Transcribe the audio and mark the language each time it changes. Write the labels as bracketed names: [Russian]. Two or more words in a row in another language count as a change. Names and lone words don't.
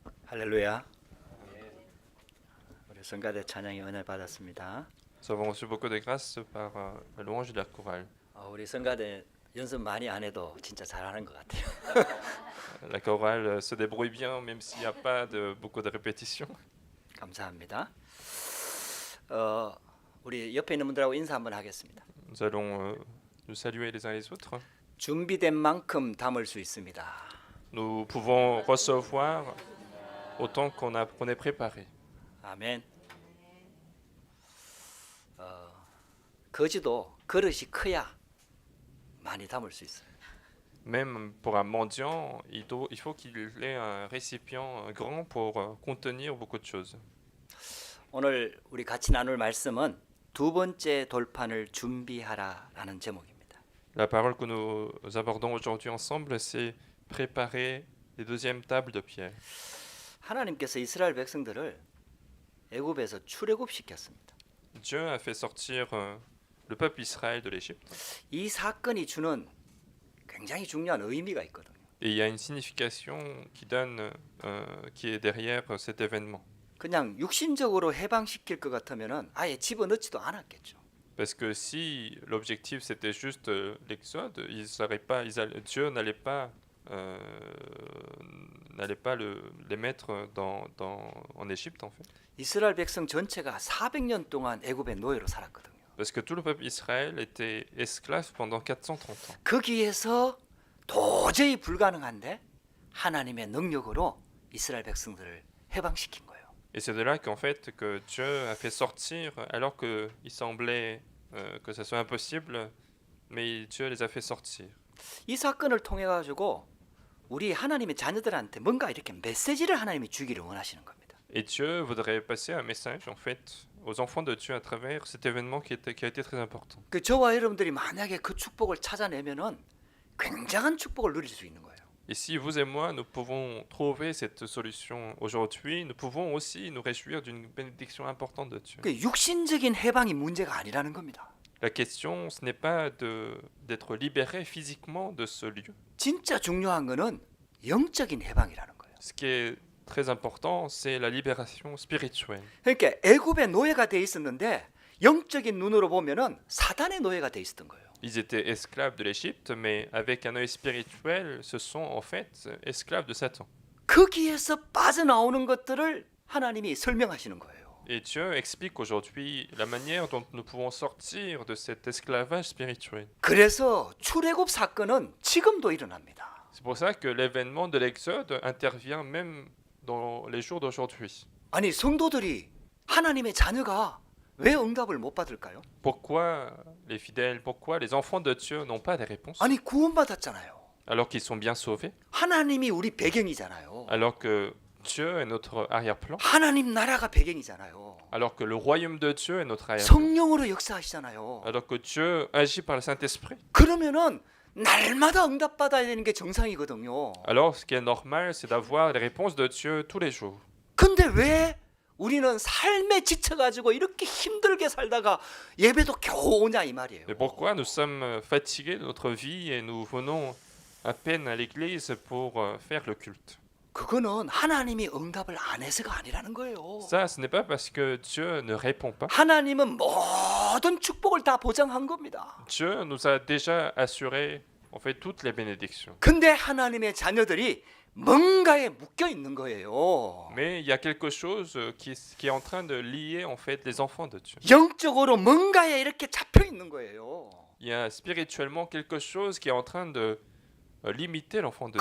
[Korean] 할렐루야. 우리 성가대 찬양의 은혜 받았습니다. [French] Nous avons reçu beaucoup de grâce par la louange de la chorale. [Korean] 우리 성가대 연습 많이 안 해도 진짜 잘하는 것 같아요. [French] La chorale se débrouille bien même s'il n'y a pas beaucoup de répétitions. [Korean] 감사합니다. 우리 옆에 있는 분들하고 인사 한번 하겠습니다. [French] Nous allons nous saluer les uns les autres. [Korean] 준비된 만큼 담을 수 있습니다. [French] Nous pouvons recevoir autant qu'on est préparé. [Korean] 아멘. 거지도 그릇이 커야 많이 담을 수 있어요. [French] Même pour un mendiant, il faut qu'il ait un récipient grand pour contenir beaucoup de choses. [Korean] 오늘 우리 같이 나눌 말씀은 두 번째 돌판을 준비하라라는 제목입니다. [French] La parole que nous abordons aujourd'hui ensemble, c'est préparer les deuxièmes tables de pierre. [Korean] 하나님께서 이스라엘 백성들을 애굽에서 출애굽시켰습니다. [French] Dieu a fait sortir le peuple Israël de l'Égypte. [Korean] 이 사건이 주는 굉장히 중요한 의미가 있거든요. [French] Et il y a une signification qui est derrière cet événement. [Korean] 그냥 육신적으로 해방시킬 것 같으면은 아예 집어넣지도 않았겠죠. [French] Parce que si l'objectif c'était juste l'exode, Dieu n'allait pas les mettre en Égypte en fait. [Korean] 이스라엘 백성 전체가 400년 동안 애굽의 노예로 살았거든요. [French] Parce que tout le peuple Israël était esclave pendant 430 ans. [Korean] 거기에서 도저히 불가능한데 하나님의 능력으로 이스라엘 백성들을 해방시킨 거예요. [French] Et c'est de là qu'en fait que Dieu a fait sortir, alors qu'il semblait que ça soit impossible, mais Dieu les a fait sortir. [Korean] 이 사건을 통해 가지고 우리 하나님의 자녀들한테 뭔가 이렇게 메시지를 하나님이 주기를 원하시는 겁니다. [French] Et Dieu voudrait passer un message en fait aux enfants de Dieu à travers cet événement qui a été très important. [Korean] 그 저와 여러분들이 만약에 그 축복을 찾아내면은 굉장한 축복을 누릴 수 있는 거예요. [French] Et si vous et moi nous pouvons trouver cette solution aujourd'hui, nous pouvons aussi nous réjouir d'une bénédiction importante de Dieu. [Korean] 그 육신적인 해방이 문제가 아니라는 겁니다. [French] La question, ce n'est pas d'être libéré physiquement de ce lieu. [Korean] 진짜 중요한 거는 영적인 해방이라는 거예요. [French] Ce qui est très important, c'est la libération spirituelle. [Korean] 그러니까 애굽의 노예가 돼 있었는데 영적인 눈으로 보면은 사단의 노예가 돼 있었던 거예요. [French] Ils étaient esclaves de l'Égypte, mais avec un œil spirituel, ce sont en fait esclaves de Satan. [Korean] 거기에서 빠져나오는 것들을 하나님이 설명하시는 거예요. [French] Et Dieu explique aujourd'hui la manière dont nous pouvons sortir de cet esclavage spirituel. [Korean] 그래서 출애굽 사건은 지금도 일어납니다. [French] C'est pour ça que l'événement de l'Exode intervient même dans les jours d'aujourd'hui. [Korean] 아니 성도들이 하나님의 자녀가 왜 응답을 못 받을까요? [French] Pourquoi les fidèles, pourquoi les enfants de Dieu n'ont pas des réponses [Korean] 아니 구원받았잖아요. [French] alors qu'ils sont bien sauvés, [Korean] 하나님이 우리 배경이잖아요. [French] alors que Dieu est notre arrière-plan, [Korean] 하나님 나라가 배경이잖아요. [French] alors que le royaume de Dieu est notre arrière-plan, [Korean] 성령으로 역사하시잖아요. [French] alors que Dieu agit par le Saint-Esprit. [Korean] 그러면은 날마다 응답받아야 되는 게 정상이거든요. [French] Alors ce qui est normal, c'est d'avoir les réponses de Dieu tous les jours. [Korean] 근데 왜 우리는 삶에 지쳐가지고 이렇게 힘들게 살다가 예배도 겨우 오냐 이 말이에요. [French] Mais pourquoi nous sommes fatigués de notre vie et nous venons à peine à l'église pour faire le culte? [Korean] 그거는 하나님이 응답을 안 해서가 아니라는 거예요. [French] Ça, ce n'est pas parce que Dieu ne répond pas. [Korean] 하나님은 모든 축복을 다 보장한 겁니다. [French] Dieu nous a déjà assuré en fait toutes les bénédictions. [Korean] 근데 하나님의 자녀들이 뭔가에 묶여 있는 거예요. [French] Mais il y a quelque chose qui est en train de lier en fait les enfants de Dieu. [Korean] 영적으로 뭔가에 이렇게 잡혀 있는 거예요. [French] Il y a spirituellement quelque chose qui est en train de limiter l'enfant de